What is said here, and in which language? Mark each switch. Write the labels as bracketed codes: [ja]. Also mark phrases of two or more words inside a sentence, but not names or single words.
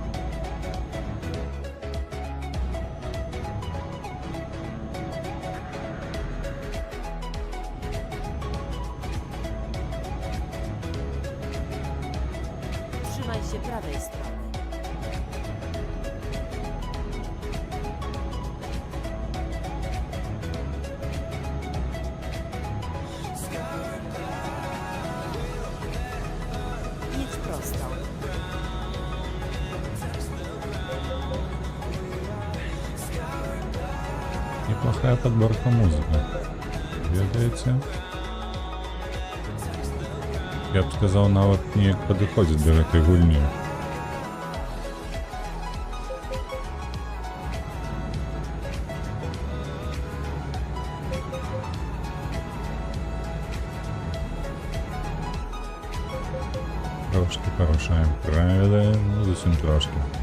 [pl] Trzymaj się prawej strony. Jedź prosto. [ru] Неплохая подборка музыки. [be] Ведаеце? Я б сказаў, нават неяк падыходзіць да гэтай гульні. Трошки парушаем правила, ну зусім трошки.